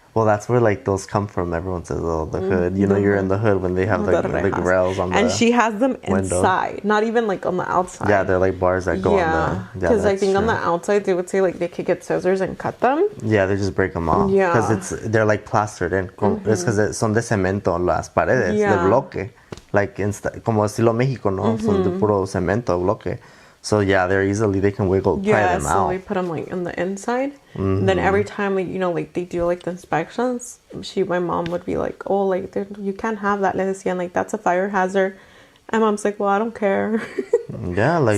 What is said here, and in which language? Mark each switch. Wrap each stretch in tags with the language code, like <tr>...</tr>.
<en>Well, that's where, like, those come from. Everyone says, oh, the hood. You know, you're in the hood when they have, like, the rails on the window. And she has them inside, not even, like, on the outside. Yeah, they're, like, bars that go on the... Yeah, because I think on the outside, they would say, like, they could get scissors and cut them. Yeah, they just break them off. Yeah. Because they're, like, plastered in. It's because</en> <es>son de cemento las paredes, de bloque. Like, como estilo México, ¿no? Son de puro cemento, bloque.</es> <en>So, yeah, they can pry them out. Yeah, so we put them, like, on the inside. Mm-hmm. Then every time, like, you know, like, they do, like, the inspections, my mom would be like, oh, like, you can't have that.</en> <es>Le decían,</es> <en>like, that's a fire hazard. And Mom's like, well, I don't care. Yeah, like,</en>